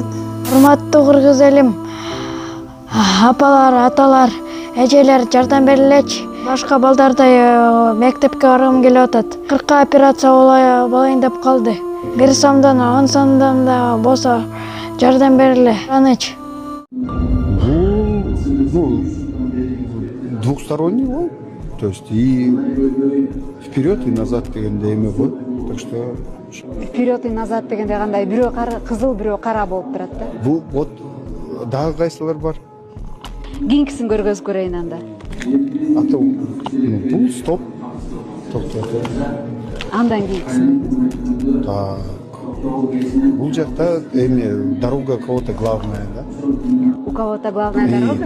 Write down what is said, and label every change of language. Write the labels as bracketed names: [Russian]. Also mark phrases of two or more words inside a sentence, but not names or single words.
[Kyrgyz] Урматтуу кыргыз элим, апалар, аталар, эжелер жардам берилечи. Башка балдардай мектепке баргым келип атат. 40 операция болайын деп калды. 1 сомдон 10 сомдон да болсо жардам бериле. Аныч. [Russian] Ну, двухсторонний он, то есть и вперед и назад [Kyrgyz] дегенде эме ғой. [Russian] Так что Вперед и назад [Kyrgyz] дегенде кандай бирөө кызыл бирөө кара болуп турат да. бул вот дагы кайсылар бар? Кийинкисин көргөзүп көрөйүн анда. Ата бул стоп. Токтоту. Андан кийинкисин. Так. Бул жакта эме [Russian] дорога кого-то главная, [Kyrgyz] да? [Russian] У кого-то главная И, дорога.